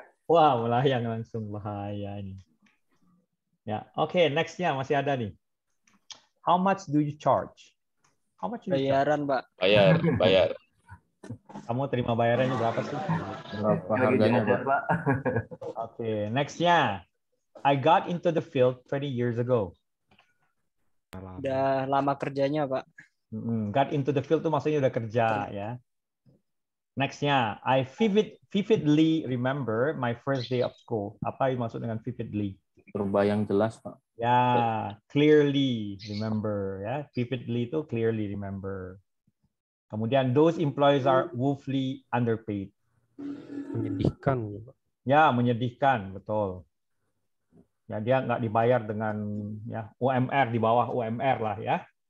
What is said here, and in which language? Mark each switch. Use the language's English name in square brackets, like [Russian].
[Indonesian] Wah, melayang langsung, bahaya ini. Ya, oke, nextnya masih ada nih. [English] How much do you charge? How much do you charge? [Indonesian] Bayaran, Pak. Bayar. Kamu terima bayarannya berapa sih? Berapa harganya, Pak? Oke, nextnya. [English] I got into the field 20 years ago. [Indonesian] Udah lama kerjanya, Pak. Got into the field tuh maksudnya udah kerja ya. [English] Nextnya, I vividly remember my first day of school. [Indonesian] Apa yang maksud dengan vividly? Terbayang jelas, Pak. [English] Ya, clearly remember ya. Vividly itu clearly remember. Kemudian those employees are woefully underpaid. [Indonesian] Menyedihkan. Ya, menyedihkan, betul. Ya, dia nggak dibayar dengan ya UMR, di bawah UMR lah ya.